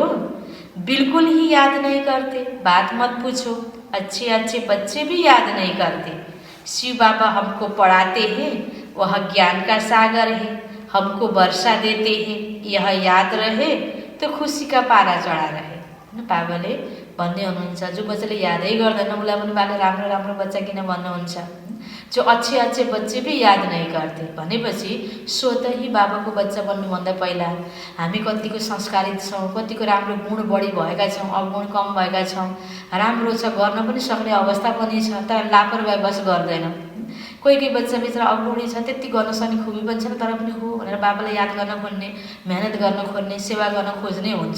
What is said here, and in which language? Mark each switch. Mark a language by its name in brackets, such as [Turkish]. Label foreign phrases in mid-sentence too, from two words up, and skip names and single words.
[Hindi] बिल्कुल ही याद नहीं करते, बात मत पूछो। अच्छे बच्चे भी याद नहीं करते। शिव बाबा हमको पढ़ाते हैं, वह ज्ञान का सागर है, हमको वर्षा देते हैं। यह याद रहे तो खुशी का पारा चढा रहे। [Nepali] बाबाले भन्दै हुनुहुन्छ जो बच्चाले यादै गर्दैन उसलाई पनि बाले राम्रो बच्चा किन भन्नुहुन्छ। [Hindi] जो अच्छे बच्चे भी याद नहीं करते [Nepali] भनेपछि स्वतः ही बाबाको बच्चा बन्नुभन्दा पहिला हामी कतिको संस्कारित छौँ, कतिको राम्रो गुण बढी भएका छौँ, अवगुण कम भएका छौँ। राम्रो छ, गर्न पनि सक्ने अवस्था पनि छ, तर लापरवाही बस गर्दैन। कोही बच्चा बिचरा अवगुणी छ, त्यति गर्न सक्ने खुबी पनि छैन, तर पनि हो भनेर बाबालाई याद गर्न खोज्ने, मेहनत गर्न खोज्ने, सेवा गर्न खोज्ने हुन्छ।